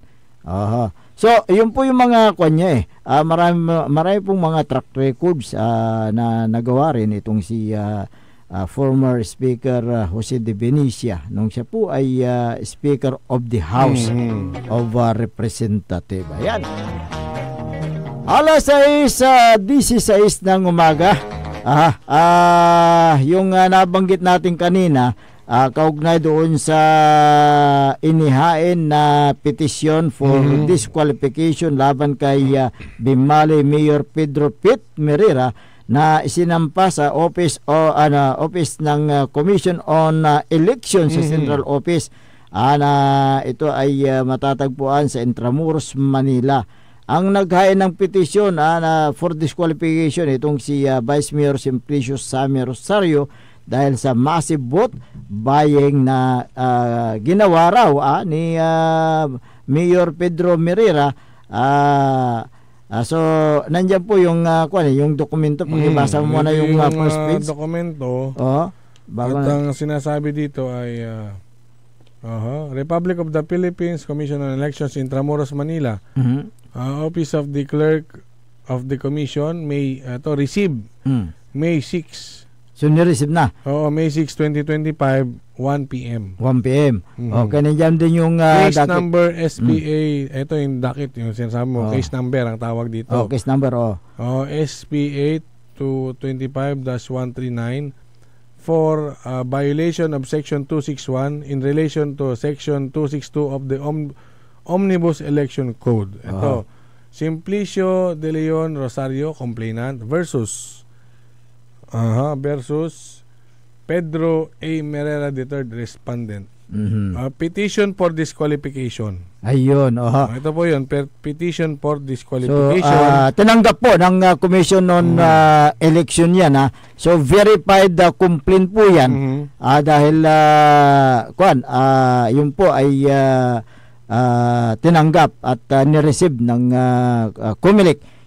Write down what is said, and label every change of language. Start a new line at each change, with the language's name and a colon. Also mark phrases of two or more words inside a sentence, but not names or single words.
Filipino: So yun po yung mga kanya marami pong mga
English: track records
Filipino: na nagawa rin itong si former Speaker Jose de Venecia nung siya po ay Speaker of the House of Representative. Ayan. Alas 6:16 ng umaga. Yung nabanggit natin kanina, kaugnay doon sa inihain na petisyon
English: for disqualification
Filipino: laban kay Bimali Mayor Pedro Pit Merera na isinampa sa office ng Commission on Elections sa
English: Central Office
Filipino: na ito ay matatagpuan sa Intramuros, Manila. Ang naghain ng petisyon
English: for disqualification
Filipino: itong si Vice Mayor Simplicio Sammy Rosario dahil sa
English: massive vote buying
Filipino: na ginawa raw ni Mayor Pedro Merera. So nandiyan po yung yung dokumento, pag-ibasa mo na yung
English: first page.
Filipino: Dokumento. At ang sinasabi dito ay Republic of the Philippines, Commission on Elections, Intramuros, Manila.
English: Office of the Clerk of the Commission may receive May 6. So ni-receive na? May 6, 2025, 1 p.m.
Filipino: 1 p.m. Okay, nandiyan din yung
English: case number SPA.
Filipino: Ito yung docket, yung sinasabi mo.
English: Case number
Filipino: ang tawag dito.
English: Case number, SPA 225-139 for violation of Section 261 in relation to Section 262 of the Omnibus Election Code. Ito, Simplicio De Leon Rosario, complainant, versus Pedro A. Merera III, respondent. Petition for disqualification.
Filipino: Ayun. Ito po yun,
English: petition for disqualification.
Filipino: So, tinanggap po ng Commission on Election yan. So,
English: verified complaint
Filipino: po yan. Dahil, yun po ay tinanggap at nireceive ng COMELEC.